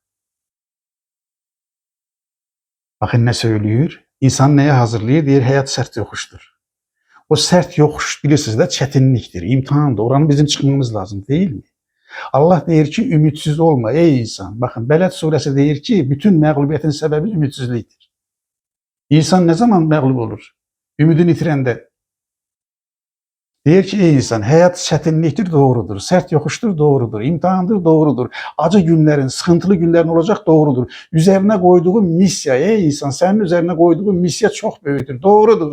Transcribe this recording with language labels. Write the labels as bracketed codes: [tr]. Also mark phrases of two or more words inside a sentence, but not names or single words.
[tr] Bakın ne söylüyor? İnsan neye hazırlıyor? Diyor hayat sert yokuştur. O sert yokuş bilirsiniz de çetinliktir, imtihandır. Oranı bizim çıkmamız lazım değil mi? Allah deyir ki ümitsiz olma ey insan. [az] Bakın Beled suresi deyir ki bütün məğlubiyyətin səbəbi ümitsizlikdir. [tr] İnsan ne zaman məğlub olur? [az] Ümidini itirəndə. Deyir ki, ey insan, həyat çətinlikdir, doğrudur. Sərt yoxuşdur, doğrudur. İmtahandır, doğrudur. Acı günlərin, sıxıntılı günlərin olacaq, doğrudur. Üzərinə qoyduğu missiya, ey insan, sənin üzərinə qoyduğu missiya çox böyükdür, doğrudur.